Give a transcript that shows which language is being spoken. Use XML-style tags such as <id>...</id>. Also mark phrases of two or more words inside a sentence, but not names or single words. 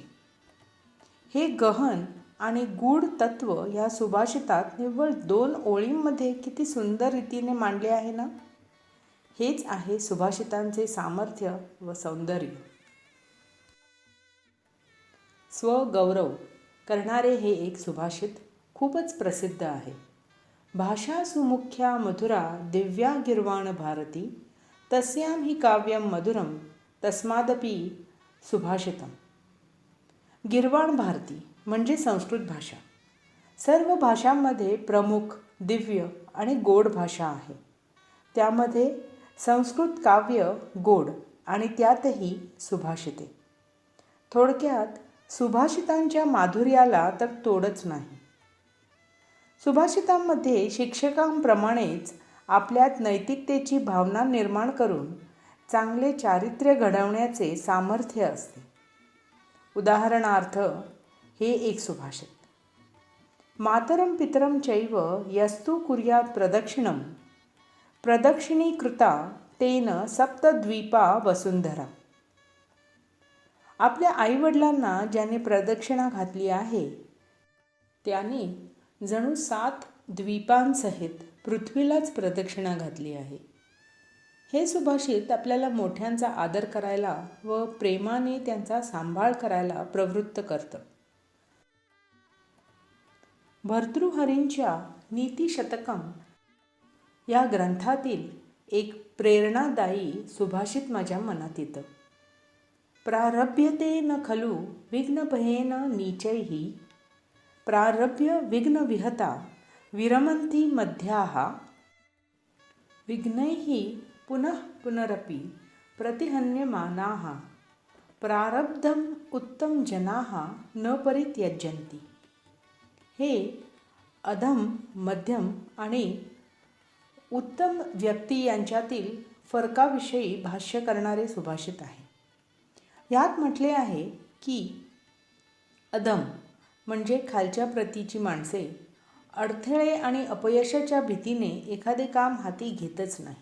<mr>हे गहन आणि गूढ तत्व या सुभाषितात निव्वळ 2 ओळींमध्ये किती सुंदर रीतीने मांडले आहे ना. हेच आहे सुभाषितांचे सामर्थ्य व सौंदर्य. स्वगौरव करणारे हे एक सुभाषित खूपच प्रसिद्ध आहे.</mr> <sa>भाषा सुमुख्या मधुरा दिव्या गिर्वाण भारती तस्यां हि काव्यम मधुरम तस्मादपि सुभाषितम.</sa> <mr>गिर्वाण भारती म्हणजे संस्कृत भाषा. सर्व भाषांमध्ये प्रमुख, दिव्य आणि गोड भाषा आहे. त्यामध्ये संस्कृत काव्य गोड आणि त्यातही सुभाषिते. थोडक्यात सुभाषितांच्या माधुर्याला तर तोडच नाही. सुभाषितांमध्ये शिक्षकांप्रमाणेच आपल्यात नैतिकतेची भावना निर्माण करून चांगले चारित्र्य घडवण्याचे सामर्थ्य असते. उदाहरणार्थ हे एक सुभाषित.</mr> <sa>मातरं पितरं चैव यस्तु कुर्यात् प्रदक्षिणं प्रदक्षिणीकृता तेन सप्तद्वीपा वसुंधरा.</sa> <mr>आपल्या आईवडिलांना ज्याने प्रदक्षिणा घातली आहे त्याने जणू 7 द्वीपांसहित पृथ्वीलाच प्रदक्षिणा घातली आहे. हे सुभाषित आपल्याला मोठ्यांचा आदर करायला व प्रेमाने त्यांचा सांभाळ करायला प्रवृत्त करतं. भर्तृहरींच्या नीतिशतकम या ग्रंथातील एक प्रेरणादायी सुभाषित माझ्या मनात येतं.</mr> <sa>प्रारभ्यते न खलु विघ्नभयेन नीचैः प्रारभ्य विघ्नविहता विरमन्ति मध्याः विघ्नैः पुनः पुनरपि प्रतिहन्यमानाः प्रारब्धम उत्तम जनाः न परित्यजन्ति.</sa> <mr>हे अधम, मध्यम आणि उत्तम व्यक्ती यांच्यातील फरकाविषयी भाष्य करणारे सुभाषित आहे. यात म्हटले आहे की अधम म्हणजे खालच्या प्रतीची माणसे अडथळे आणि अपयशाच्या भीतीने एखादे काम हाती घेतच नाही.</mr>